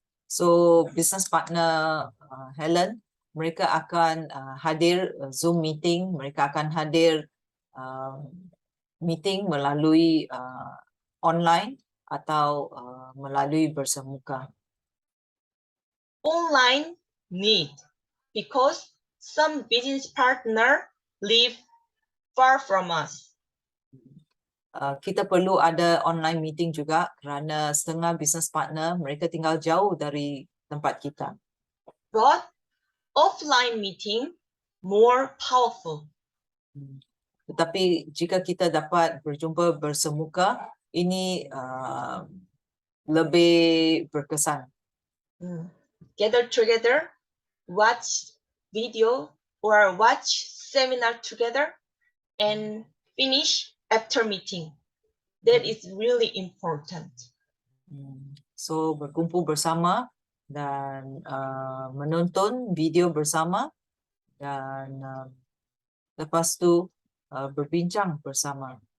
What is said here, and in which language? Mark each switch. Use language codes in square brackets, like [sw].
[ms] So business partner Helen, mereka akan hadir Zoom meeting, mereka akan hadir meeting melalui online atau melalui bersemuka. [en] Online need because some business partner live far from us. [ms] Kita perlu ada online meeting juga kerana setengah business partner mereka tinggal jauh dari tempat kita. [en] But offline meeting more powerful. [ms] Tetapi jika kita dapat berjumpa bersemuka, ini lebih berkesan. [en] Gather together, watch video or watch seminar together, and finish after meeting. That is really important. [ms] So berkumpul bersama dan menonton video bersama dan lepas tu berbincang bersama.